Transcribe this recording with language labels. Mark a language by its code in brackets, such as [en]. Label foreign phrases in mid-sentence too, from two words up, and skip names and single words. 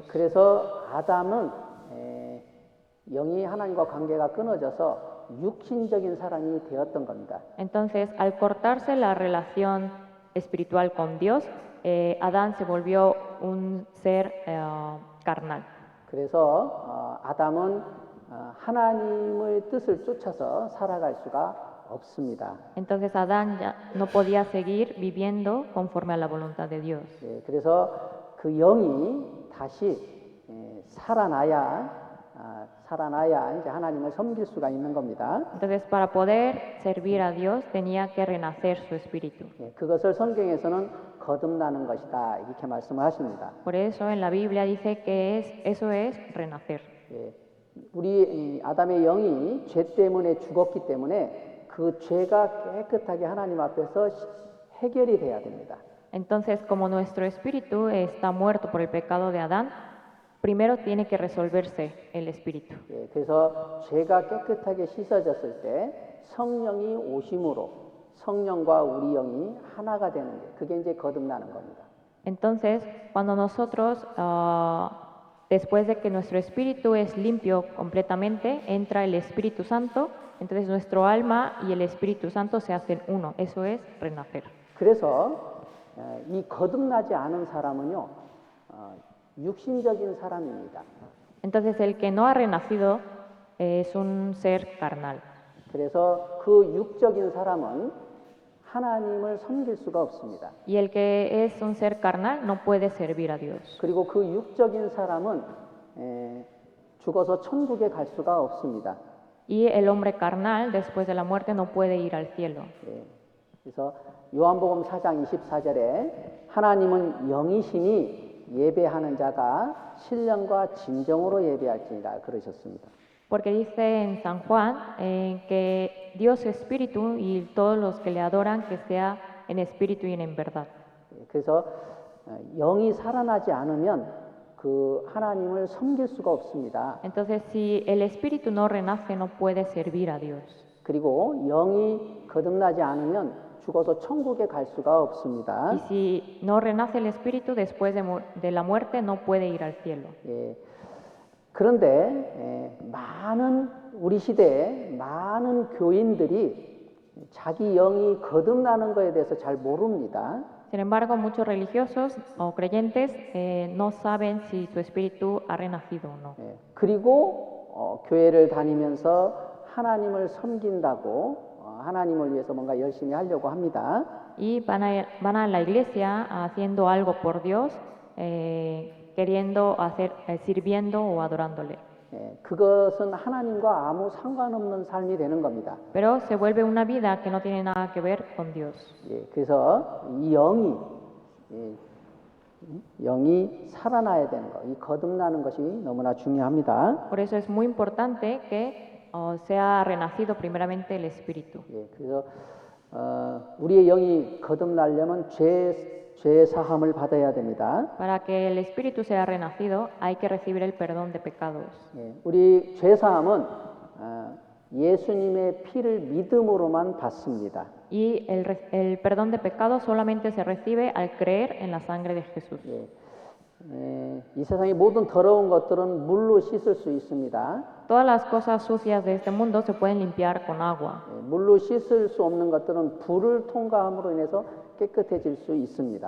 [ko] 그래서 아담은 영이 하나님과 관계가 끊어져서 육신적인 사람이 되었던 겁니다. [es] Entonces, al cortarse la relación espiritual con Dios, Adán se volvió un ser carnal. [ko] 그래서 아담은 하나님의 뜻을 쫓아서 살아갈 수가 없습니다. [es] Entonces Adán ya no podía seguir viviendo conforme a la voluntad de Dios. [ko] 그래서 그 영이 다시 살아나야 이제 하나님을 섬길 수가 있는 겁니다. [es] Entonces, para poder servir a Dios tenía que renacer su espíritu. [ko] 그것을 성경에서는 거듭나는 것이다 이렇게 말씀을 하십니다. [es] Por eso en la Biblia dice que eso es renacer. [ko] 우리 아담의 영이 죄 때문에 죽었기 때문에 그 죄가 깨끗하게 하나님 앞에서 해결이 돼야 됩니다. [es] Entonces, como nuestro espíritu está muerto por el pecado de Adán, primero tiene que resolverse el espíritu. [ko] 그래서 죄가 깨끗하게 씻어졌을 때 성령이 오심으로 성령과 우리 영이 하나가 되는 게 그게 이제 거듭나는 겁니다. [es] Entonces, cuando nosotros después de que nuestro espíritu es limpio completamente, entra el Espíritu Santo, entonces nuestro alma y el Espíritu Santo se hacen uno. Eso es renacer. [ko] 그래서 이 거듭나지 않은 사람은요 육신적인 사람입니다. [es] Entonces el que no ha renacido es un ser carnal. [ko] 그래서 그 육적인 사람은 하나님을 섬길 수가 없습니다. [es] Y el que es un ser carnal no puede servir a Dios. [ko] 그리고 그 육적인 사람은 죽어서 천국에 갈 수가 없습니다. [es] Y el hombre carnal después de la muerte no puede ir al cielo. [ko] 그래서 요한복음 4장 24절에 하나님은 영이시니 예배하는 자가 신령과 진정으로 예배할지니라 그러셨습니다. [es] Porque dice en San Juan que Dios es espíritu y todos los que le adoran que sea en espíritu y en verdad. [ko] 그래서 영이 살아나지 않으면 그 하나님을 섬길 수가 없습니다. [es] Entonces, si el espíritu no renace, no puede servir a Dios. [ko] 그리고 영이 거듭나지 않으면 죽어서 천국에 갈 수가 없습니다. [es] Y si no renace el espíritu después de la muerte, no puede ir al cielo. [ko] 그런데 우리 시대에 많은 교인들이 자기 영이 거듭나는 것에 대해서 잘 모릅니다. [es] Sin embargo, muchos religiosos o creyentes no saben si su espíritu ha renacido o no. [ko] 그리고 교회를 다니면서 하나님을 섬긴다고 하나님을 위해서 뭔가 열심히 하려고 합니다. [es] Y van a la iglesia haciendo algo por Dios, sirviendo o adorándole. [ko] 그것은 하나님과 아무 상관없는 삶이 되는 겁니다. [es] Pero se vuelve una vida que no tiene nada que ver con Dios. [ko] 그래서 이 영이 살아나야 되는 것, 이 거듭나는 것이 너무나 중요합니다. [es] Por eso es muy importante que sea renacido primeramente el espíritu. [ko] 예, 그래서 우리의 영이 거듭나려면 죄 사함을 받아야 됩니다. [es] Para que el espíritu sea renacido, hay que recibir el perdón de pecados. [ko] 예, 우리 죄 사함은 예수님의 피를 믿음으로만 받습니다. [es] Y el perdón de pecados solamente se recibe al creer en la sangre de Jesús. [ko] 이 세상의 모든 더러운 것들은 물로 씻을 수 있습니다. [es] Todas las cosas sucias de este mundo se pueden limpiar con agua. [ko] 물로 씻을 수 없는 것들은 불을 통과함으로 인해서 깨끗해질 수 있습니다.